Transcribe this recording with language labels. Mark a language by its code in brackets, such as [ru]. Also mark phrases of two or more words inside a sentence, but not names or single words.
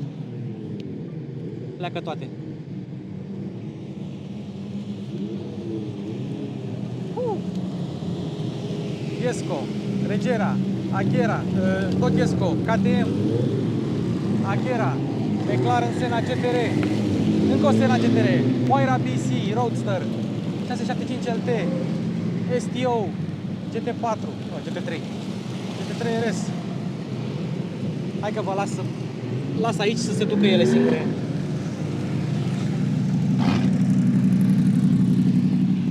[ro] Pleacă toate. Jesko, Regera, Agera, tot Jesko, KTM, Agera, McLaren Senna GTR, încă o Senna GTR, Huayra BC, Roadster, 675 LT, STO, GT4, GT3, GT3 RS. Hai că vă las aici să se ducă ele singure.